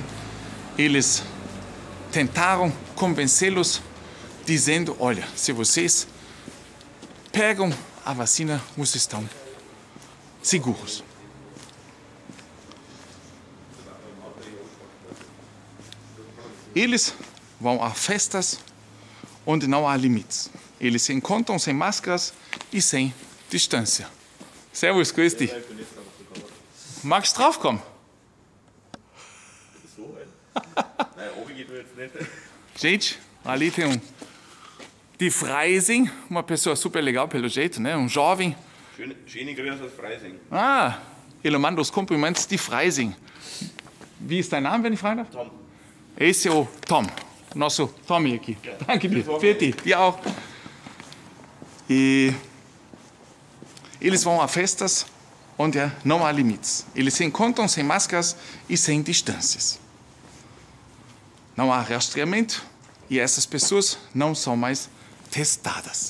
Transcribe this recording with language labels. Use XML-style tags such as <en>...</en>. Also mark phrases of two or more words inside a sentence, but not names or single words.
<pt>Eles tentaram convencê-los dizendo: olha, se vocês pegam a vacina, vocês estão seguros. Eles vão a festas onde não há limites. Eles se encontram sem máscaras e sem distância.</pt> <de>Servus, grüß dich. Magst du draufkommen?</de> <pt>Gente, ali tem de Freising, uma pessoa super legal pelo jeito, né? Um jovem.</pt> <de>Schöne Grüße aus Freising.</de> <pt>Ah, ele manda os cumprimentos de Freising.</pt> <de>Wie ist dein Name, wenn ich fragen darf? Tom.</de> <pt>Esse é o Tom, nosso Tommy aqui.</pt> <de>Danke dir. Für ti. Dir auch.</de> <pt>E eles vão a festas onde não há limites. Eles se encontram sem máscaras e sem distâncias. Não há rastreamento e essas pessoas não são mais testadas.</pt>